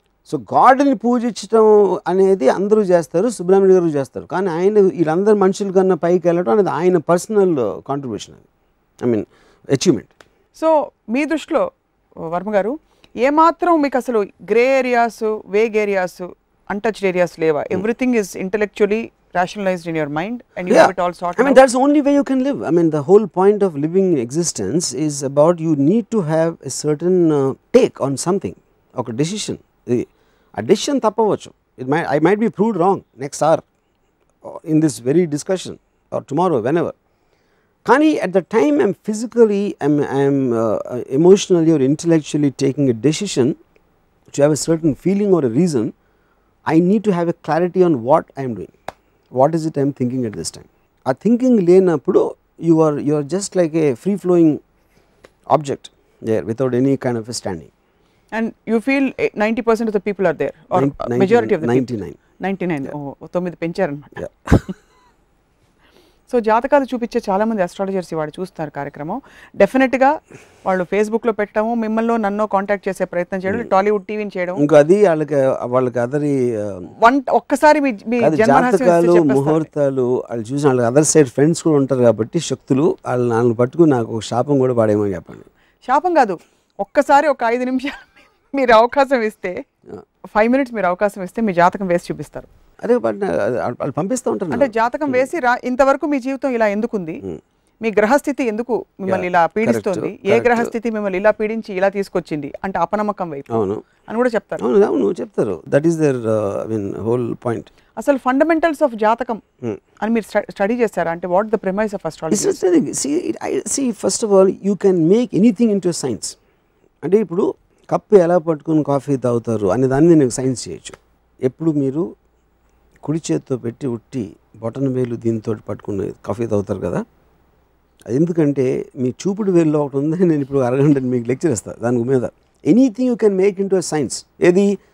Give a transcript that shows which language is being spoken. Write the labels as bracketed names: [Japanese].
[Telugu] So గాడ్ని పూజించడం అనేది అందరూ చేస్తారు, సుబ్రహ్మణ్యం గారు చేస్తారు. కానీ ఆయన వీళ్ళందరూ మనుషుల కన్నా పైకి వెళ్ళడం అనేది ఆయన పర్సనల్ కాంట్రిబ్యూషన్, అది [English] I mean achievement. [Telugu] సో మీ దృష్టిలో వర్మ గారు ఏమాత్రం మీకు అసలు grey areas, vague areas, untouched areas లేవా? [English] Everything is intellectually rationalized in your mind and you have it all sorted out. I mean that's the only way you can live. I mean the whole point of living existence is about you need to have a certain take on something, okay, decision. A decision [Telugu] tappavochu, [English] I might be proved wrong next hour in this very discussion or tomorrow, whenever. [Telugu] Kani [English] at the time I'm physically, I'm emotionally or intellectually taking a decision to have a certain feeling or a reason, I need to have a clarity on what I am doing. What is it I am thinking at this time? A thinking [Telugu] లేనప్పుడు [English] you are just like a free flowing object there without any kind of a standing. And you feel 90% of the people are there, or majority of the 99. [Telugu] Oh, 9 పెంచారన్నమాట. So జాతకాలు చూపించే చాలామంది astrologers వాడు చూస్తున్నారు కార్యక్రమం. డెఫినెట్గా వాళ్ళు ఫేస్బుక్లో పెట్టడము, మిమ్మల్ని నన్ను కాంటాక్ట్ చేసే ప్రయత్నం చేయడం, టాలీవుడ్ టీవీని చేయడం, ఇంకా అది వాళ్ళకి అదరి ఒక్కసారి మీ జాతకాలు, ముహూర్తాలు వాళ్ళు చూసిన వాళ్ళకి అదర్ సైడ్ ఫ్రెండ్స్ కూడా ఉంటారు కాబట్టి శక్తులు వాళ్ళని పట్టుకుని నాకు ఒక శాపం కూడా పాడేమని చెప్పండి. శాపం కాదు, ఒక్కసారి ఒక 5 నిమిషాలు మీరు అవకాశం ఇస్తే, 5 minutes మీరు అవకాశం ఇస్తే మీ జాతకం వేసి చూపిస్తారు. అదే వాళ్ళు పంపిస్తూ ఉంటారు. అంటే జాతకం వేసి ఇంతవరకు మీ జీవితం ఇలా ఎందుకుంది, మీ గ్రహస్థితి ఎందుకు మిమ్మల్ని ఇలా పీడిస్తుంది, ఏ గ్రహస్థితి మిమ్మల్ని ఇలా పీడించి ఇలా తీసుకొచ్చింది అంటే అపనమ్మకం వైపు అని కూడా చెప్తారు. అవును చెప్తారు. [English] That is there whole point. [Telugu] అసలు ఫండమెంటల్స్ ఆఫ్ జాతకం అని మీరు స్టడీ చేస్తారా? అంటే [English] What the premise of astrology? See first of all you can make anything into a science. [Telugu] అంటే ఇప్పుడు కప్పు ఎలా పట్టుకుని కాఫీ తాగుతారు అనే దాన్ని నేను సైన్స్ చేయొచ్చు. ఎప్పుడు మీరు కుడి చేతితో పెట్టి ఉట్టి బొటన వేలు దీంతో పట్టుకుని కాఫీ తాగుతారు కదా, అది ఎందుకంటే మీ చూపుడు వేలులో ఒకటి ఉందని నేను ఇప్పుడు అరగంట మీకు లెక్చర్ ఇస్తాను దాని మీద. [English] Anything you can make into a science. [Telugu] ఏది